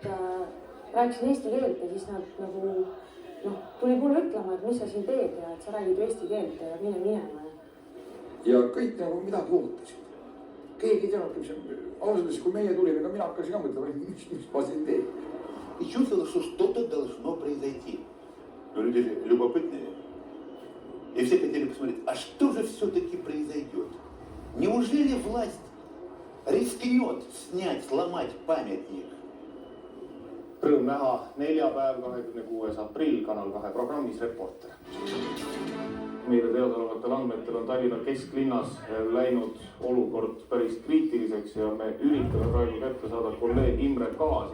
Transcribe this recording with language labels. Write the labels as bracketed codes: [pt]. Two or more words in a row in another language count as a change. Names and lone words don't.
[et] rääkisin eesti keelt ja siis nad nagu tuli mulle ütlema, et mis sa siin teed ja et sa räägid eesti keelt ja mine minema. Ja kõik nagu midagi ootasid. Keegi ei teadnud, ausalt, kui meie tulime, ka mina hakkasin ka mõtlema, mis ma siin teen. [ru] И чувствовал, что что-то должно произойти. Но люди же любопытные. И все хотели посмотреть, а что же все-таки произойдет? Неужели власть risknjot снять, сломать памятник? [et] Rõõm näha neljapäev, 26. aprill, Kanal 2 programmis Reporter. Meile teadaolevatel andmetel on Tallinna kesklinnas läinud olukord päris kriitiliseks ja me üritame praegu kätte saada kolleeg Imre Kaasi.